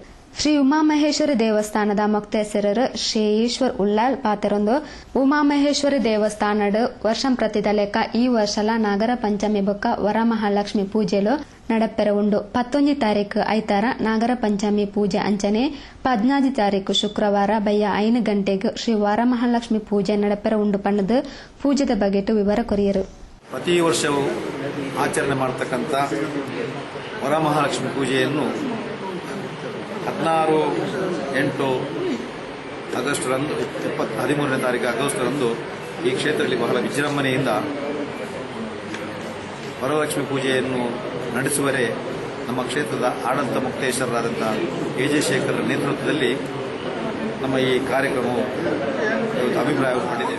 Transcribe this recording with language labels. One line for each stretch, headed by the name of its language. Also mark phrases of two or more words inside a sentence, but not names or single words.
Tulu: ಶ್ರೀ ಉಮಾಮಹೇಶ್ವರಿ ದೇವಸ್ಥಾನದ ಮೊಕ್ತೇಸರರು ಶ್ರೀ ಈಶ್ವರ್ ಉಳ್ಳಾಲ್ ಪಾತೆರೊಂದು ಉಮಾಮಹೇಶ್ವರಿ ದೇವಸ್ಥಾನಡ್ ವರ್ಷಂ ಪ್ರತಿದ ಲೆಕ್ಕ ಈ ವರ್ಷಲ ನಾಗರ ಪಂಚಮಿ ಬೊಕ್ಕ ವರಮಹಾಲಕ್ಷ್ಮಿ ಪೂಜೆಲು ನಡಪೆರ ಉಂಡು. 19 ತಾರೀಕು ಐತಾರ ನಾಗರ ಪಂಚಮಿ ಪೂಜೆ ಅಂಚನೆ 14 ತಾರೀಕು ಶುಕ್ರವಾರ ಬಯ್ಯ 5 ಗಂಟೆಗೆ ಶ್ರೀ ವರಮಹಾಲಕ್ಷ್ಮಿ ಪೂಜೆ ನಡಪೆರ ಉಂಡು ಪಣ್ಣದು ಪೂಜೆದ ಬಗೆಟು ವಿವರ ಕೊರಿಯರು.
Kannada: ಪ್ರತಿ ವರ್ಷವೂ ಆಚರಣೆ ಮಾಡತಕ್ಕಂಥ ವರಮಹಾಲಕ್ಷ್ಮಿ ಪೂಜೆಯನ್ನು 16/8 ಆಗಸ್ಟ್ರಂದು 13ನೇ ತಾರೀಕು ಆಗಸ್ಟ್ರಂದು ಈ ಕ್ಷೇತ್ರದಲ್ಲಿ ಬಹಳ ವಿಜೃಂಭಣೆಯಿಂದ ವರಲಕ್ಷ್ಮಿ ಪೂಜೆಯನ್ನು ನಡೆಸುವರೆ ನಮ್ಮ ಕ್ಷೇತ್ರದ ಆಡಳಿತ ಮುಕ್ತೇಶ್ವರರಾದಂಥ ಎಜೆ ಶೇಖರ್ ನೇತೃತ್ವದಲ್ಲಿ ನಮ್ಮ ಈ ಕಾರ್ಯಕ್ರಮವು ಅಭಿಪ್ರಾಯಪಟ್ಟಿದೆ.